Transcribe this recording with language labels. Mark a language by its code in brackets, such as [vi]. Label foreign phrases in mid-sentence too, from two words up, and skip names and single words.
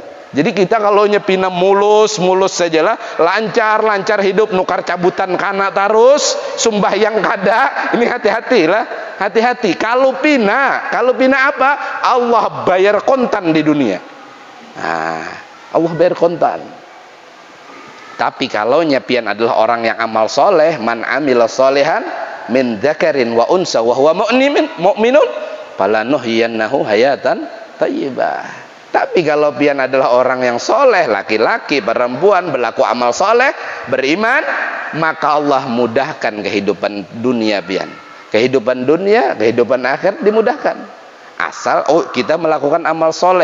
[bjn] Jadi kita kalau nyepina mulus sajalah, lancar hidup, nukar cabutan kana terus, sumbah yang kada, ini hati-hati lah. Hati-hati. Kalau pina apa? Allah bayar kontan di dunia. Nah, Allah bayar kontan. Tapi kalau nyapian adalah orang yang amal soleh, [ar] من عمل صالحا من ذكر وأنثى وهو مؤمن فلنحيينه حياة طيبة. [bjn] Tapi kalau pian adalah orang yang soleh, laki-laki, perempuan, berlaku amal soleh, beriman, maka Allah mudahkan kehidupan dunia pian. Kehidupan dunia, kehidupan akhir dimudahkan. Asal kita melakukan amal soleh.